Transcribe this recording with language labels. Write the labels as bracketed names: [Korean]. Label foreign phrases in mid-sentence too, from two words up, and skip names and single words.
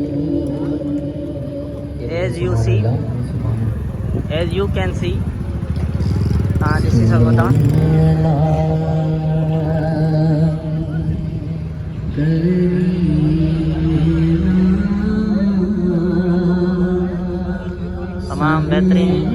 [English] as you can see [Sindhi] तव्हां ॾिसी सघो था तमाम बेहतरीन